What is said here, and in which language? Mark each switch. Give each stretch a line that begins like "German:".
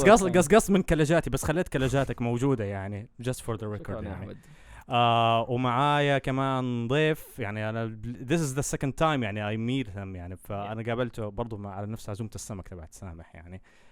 Arabic: قص من كلجاتي بس خليت كلجاتك موجودة يعني
English: just for the record
Arabic: يعني. ومعايا كمان ضيف يعني أنا
English: this is the second time يعني I meet him يعني.
Arabic: فأنا قابلته برضو على نفس عزومة السمك تبعت سامح يعني.